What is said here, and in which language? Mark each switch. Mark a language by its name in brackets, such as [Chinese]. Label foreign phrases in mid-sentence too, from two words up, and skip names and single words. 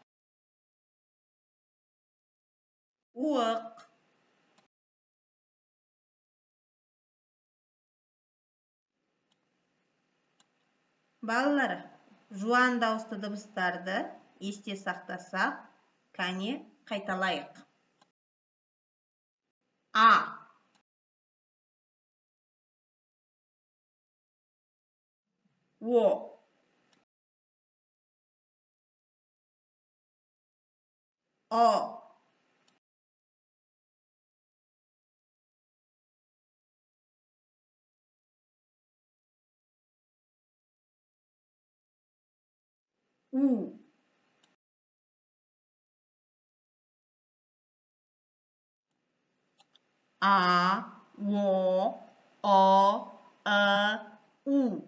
[Kazakh] Уық, балалар, жуан дауысты дыбыстарды есте сақтасақ, кәне қайталайық. А, О, О, У, А, О, О, У.